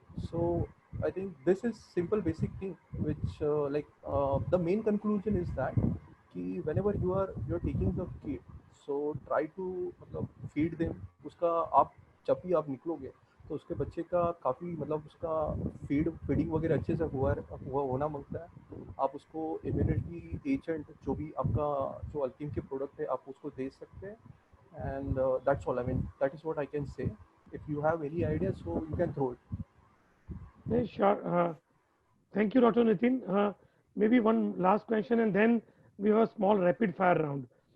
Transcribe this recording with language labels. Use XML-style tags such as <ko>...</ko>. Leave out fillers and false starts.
<en>So I think this is simple basic thing which the main conclusion is that कि whenever you're taking the kid, so try to मतलब feed them.</en> <hi>उसका आप जब भी आप निकलोगे तो उसके बच्चे का काफ़ी मतलब उसका फीडिंग वगैरह अच्छे से होना मांगता है. आप उसको इम्यूनिटी एजेंट जो भी आपका जो अल्केम के प्रोडक्ट है आप उसको दे सकते हैं.</hi> <en>And that's all. I mean, that is what I can say. If you have any ideas, so you can throw it. Yeah, sure. Thank you, Dr. Nitin. Maybe one last question and then we have a small rapid fire round.</en>